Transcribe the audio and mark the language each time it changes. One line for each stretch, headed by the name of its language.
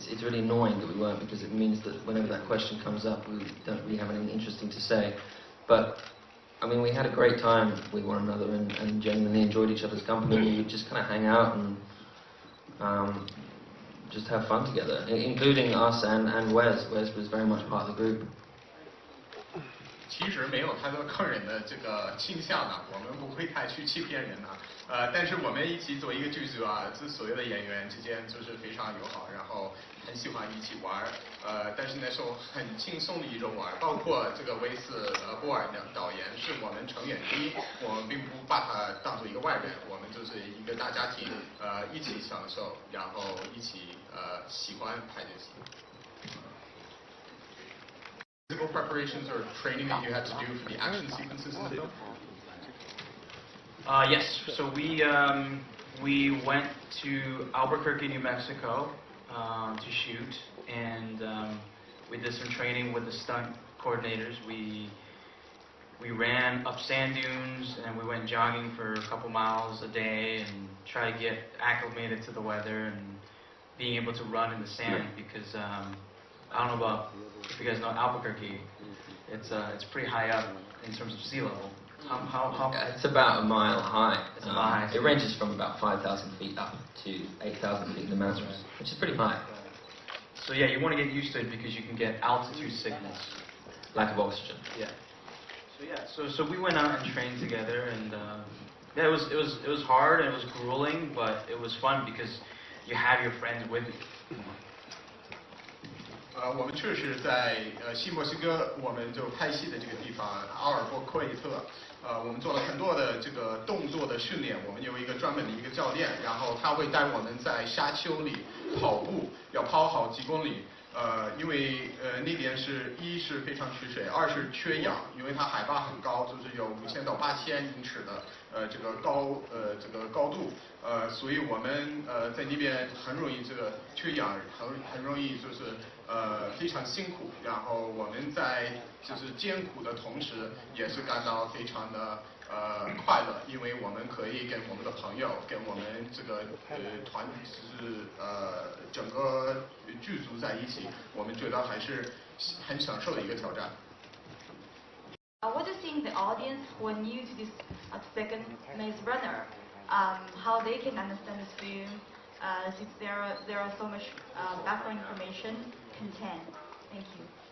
English: It's really annoying that we weren't, because it means that whenever that question comes up, we don't really have anything interesting to say. But I mean, we had a great time with one another and genuinely enjoyed each other's company. We would just kind of hang out and just have fun together, including us and Wes. Wes was very much part of the group.
Chinese: 其实没有太多坑人的这个倾向呢，我们不会太去欺骗人呢。但是我们一起做一个剧组啊，这所有的演员之间就是非常友好，然后很喜欢一起玩。但是那时候很轻松的一种玩，包括这个威斯波尔的导演是我们成员之一，我们并不把他当做一个外人，我们就是一个大家庭，一起享受，然后一起喜欢拍这戏。
English: Physical preparations or training that you had to do for the action sequences in the film? Yes. So we went to Albuquerque, New Mexico, to shoot, and we did some training with the stunt coordinators. We ran up sand dunes and we went jogging for a couple miles a day and try to get acclimated to the weather and being able to run in the sand because. I don't know about if you guys know Albuquerque. It's pretty high up in terms of sea level. How It's about a mile high. It's a mile high. It ranges from about 5,000 feet up to 8,000 feet in the mountains, which is pretty high. So yeah, you want to get used to it because you can get altitude sickness, Lack of oxygen. Yeah. So we went out and trained together, and yeah, it was hard and it was grueling, but it was fun because you have your friends with you.
Chinese: 我们确实在西墨西哥，我们就拍戏的这个地方阿尔伯库伊特，我们做了很多的这个动作的训练。我们有一个专门的一个教练，然后他会带我们在沙丘里跑步，要跑好几公里。因为那边一是非常缺水，二是缺氧，因为它海拔很高，就是有5000到8000英尺的这个高度，所以我们在那边很容易这个缺氧，很容易就是非常辛苦，然后我们在就是艰苦的同时，也是感到非常的快乐，因为我们可以跟我们的朋友，跟我们这个团就是整个剧组在一起，我们觉得还是很享受的一个挑战。
English: What do you think the audience who are new to this second Maze Runner, how they can understand this film, since there are so much background information content? Thank you.